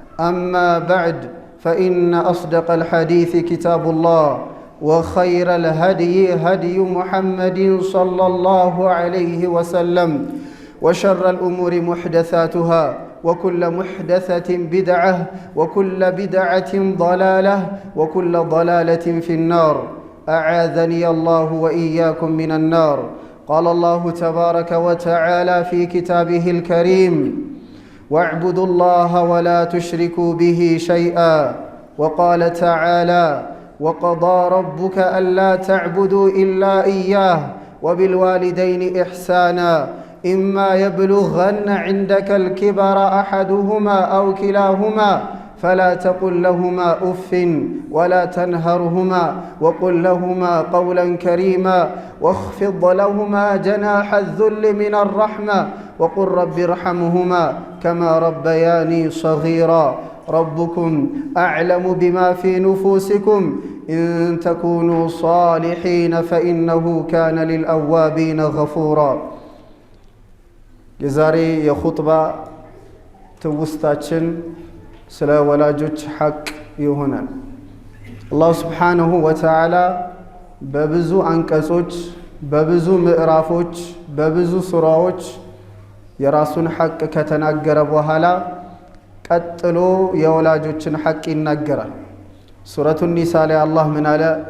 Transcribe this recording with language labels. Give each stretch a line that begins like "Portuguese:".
Arabic: أما بعد فإن أصدق الحديث كتاب الله وخير الهدي هدي محمد صلى الله عليه وسلم وشر الأمور محدثاتها وكل محدثة بدعة وكل بدعة ضلالة وكل ضلالة في النار أعاذني الله وإياكم من النار. قال الله تبارك وتعالى في كتابه الكريم واعبدوا الله ولا تشركوا به شيئا وقال تعالى وقضى ربك ألا تعبدوا إلا إياه وبالوالدين إحسانا إما يبلغن عندك الكبر أحدهما أو كلاهما فلا تقل لهما أف ولا تنهرهما وقل لهما قولا كريما واخفض لهما جناح الذل من الرحمة وقل رب ارحمهما كما ربياني صغيرا ربكم أعلم بما في نفوسكم إن تكونوا صالحين فإنه كان للأوابين غفورا.
Amharic: የዛሬ የኹጥባ ትውስታችን ስለ ወላጆች ሐቅ ይሆናል። አላህ ሱብሓነሁ ወተዓላ በብዙ አንቀጾች በብዙ ምዕራፎች በብዙ ሱራዎች የራሱን ሐቅ ከተናገረ በኋላ ቀጥሎ የወላጆችን ሐቅ ይናገራል። ሱረቱ ኒሳ ላይ አላህ ምን አለ?